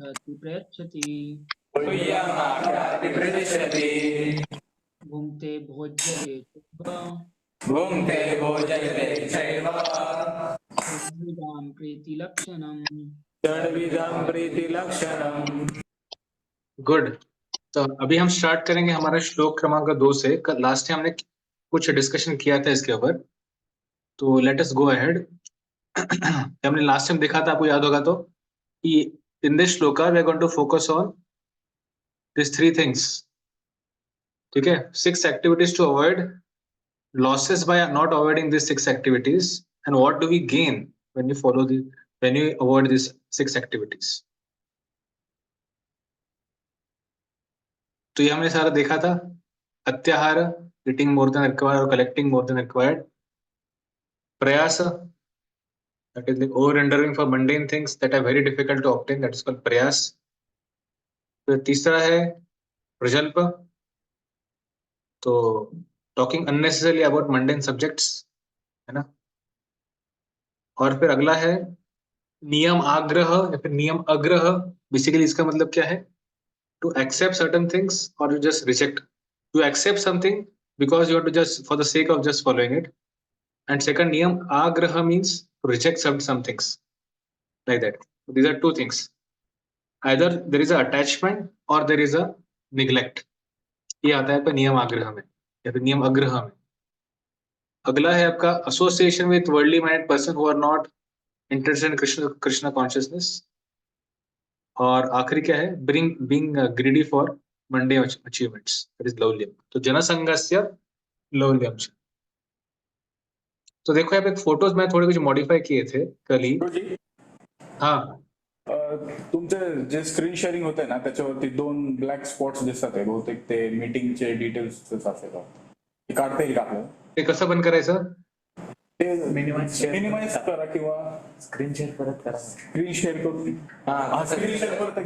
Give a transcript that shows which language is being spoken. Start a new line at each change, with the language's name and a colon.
Sanskrit: ख्याति प्रयच्छति तुय्यमाख्याति प्रतिष्ठति भुङ्क्ते भोज्यते चैव भुङ्क्ते भोजयते चैव तद्विदां प्रीतिलक्षणम् षड्विधं प्रीतिलक्षणम्।
English: Good.
Hindi: तो अभी हम स्टार्ट करेंगे हमारा श्लोक क्रमांक 2 से। लास्ट टाइम हमने कुछ डिस्कशन किया था इसके ऊपर, तो
English: Let us go ahead.
Hindi: हमने लास्ट टाइम देखा था, आपको याद होगा तो, कि
English: In this shloka we are going to focus on this 3 things.
Hindi: ठीक है,
English: 6 activities to avoid losses by not avoiding these 6 activities, and what do we gain when you avoid these 6 activities.
Hindi: तो ये हमने सारा देखा था।
English: अत्याहार, eating more than required or collecting more than required. प्रयास, that is like over-enduring for mundane things that are very difficult to obtain, that is called प्रयास.
Hindi: फिर तीसरा है प्रजल्प, तो
English: talking unnecessarily about mundane subjects,
Hindi: है ना। और फिर अगला है नियम आग्रह या फिर नियम अग्रह।
English: basically
Hindi: इसका मतलब क्या है?
English: To accept certain things और just reject. To accept something because you want to just for the sake of just following it, and second नियम आग्रह means to reject some things like that. These are 2 things. Either there is a attachment or there is a neglect.
Hindi: ये आता है आपका नियम आग्रह में या फिर नियम अग्रह में। अगला है आपका
English: Association with worldly minded person who are not interested in Krishna consciousness.
Hindi: और आखिरी क्या है?
English: Being greedy for mundane achievements, that is लौल्यम।
Hindi: तो जनसंगस्य लौल्यम। तो देखो यहाँ पे फोटोज में थोड़े कुछ मॉडिफाई किए थे कल ही। गुरुजी, हाँ,
Marathi: तुमचं जे स्क्रीन शेअरिंग होतंय ना त्याच्यावरती 2 ब्लॅक स्पॉट्स दिसतात आहे, बहुतेक ते मीटिंगचे डिटेल्स असेल. ते काढता येईल का आपल्याला? ते कसं बंद करायचं? ते मिनिमाइज करा किंवा स्क्रीन शेअर परत करा. स्क्रीन शेअर करून स्क्रीन शेअर परत